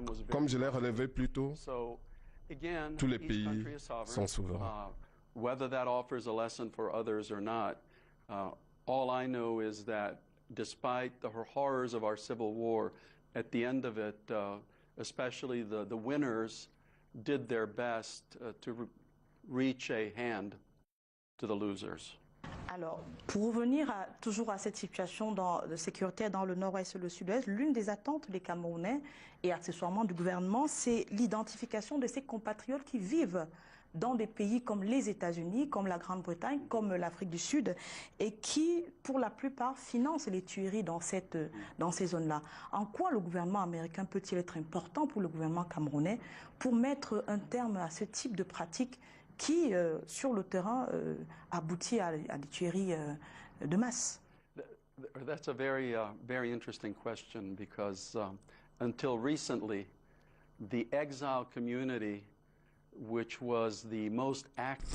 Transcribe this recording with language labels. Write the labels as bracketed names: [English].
[French] Comme je l'ai relevé plus tôt, tous les pays sont souverains. [English] Whether that offers a lesson for others or not, all I know is that despite the horrors of our civil war, at the end of it, especially the winners did their best to reach a hand to the losers. [French] Alors, pour revenir toujours à cette situation de sécurité dans le nord-ouest et le sud-ouest, l'une des attentes des Camerounais et accessoirement du gouvernement, c'est l'identification de ces compatriotes qui vivent dans des pays comme les États-Unis, comme la Grande-Bretagne, comme l'Afrique du Sud, et qui, pour la plupart, financent les tueries dans ces zones-là. En quoi le gouvernement américain peut-il être important pour le gouvernement camerounais pour mettre un terme à ce type de pratique qui, sur le terrain, aboutit à des tueries de masse? [English] That's a very interesting question because until recently, the exile community, which was the most active.